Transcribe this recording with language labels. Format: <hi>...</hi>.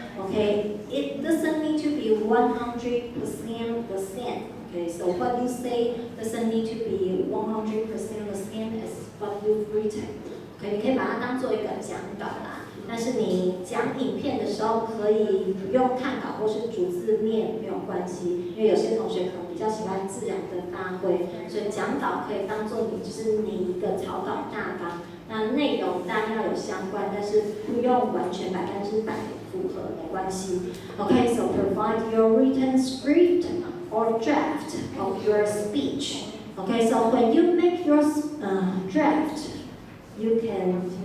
<en>Okay, it doesn't need to be 100% the same. Okay, so what you say doesn't need to be 100% the same as what you've written.</en> <zh>Okay, 你可以把它当做一个讲稿啦，但是你讲影片的时候可以不用看稿或是逐字念没有关系，因为有些同学可能比较喜欢自然的发挥，所以讲稿可以当做就是你一个草稿大纲，那内容当然要有相关，但是不用完全100%符合没关系。</zh> <en>Okay, so provide your written script or draft of your speech. Okay, so when you make your draft, you can.</en>